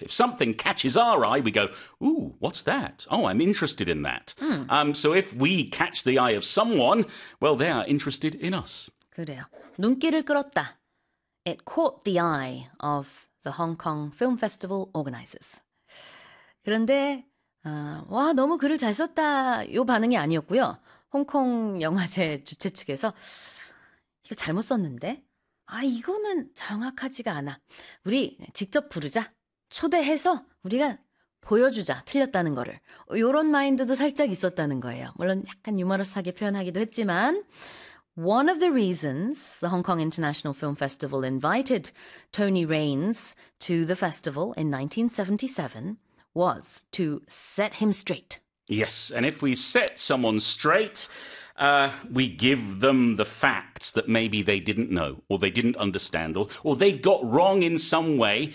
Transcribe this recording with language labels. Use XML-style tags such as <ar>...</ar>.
<en>If something catches our eye, we go, ooh, what's that? Oh, I'm interested in that. Hmm. So if we catch the eye of someone, well, they are interested in us.</en> <ko>그래요. 눈길을 끌었다.</ko> <en>It caught the eye of the Hong Kong Film Festival organizers.</en> <ko>그런데, 와, 너무 글을 잘 썼다. 요 반응이 아니었고요. 홍콩 영화제 주최 측에서 이거 잘못 썼는데? 아, 이거는 정확하지가 않아. 우리 직접 부르자. 초대해서 우리가 보여주자. 틀렸다는 거를. 요런 마인드도 살짝 있었다는 거예요. 물론 약간 유머러스하게 표현하기도 했지만</ko> <en>One of the reasons the Hong Kong International Film Festival invited Tony Raines to the festival in 1977 was to set him straight. Yes, and if we set someone straight, we give them the facts that maybe they didn't know or they didn't understand or they got wrong in some way.</en>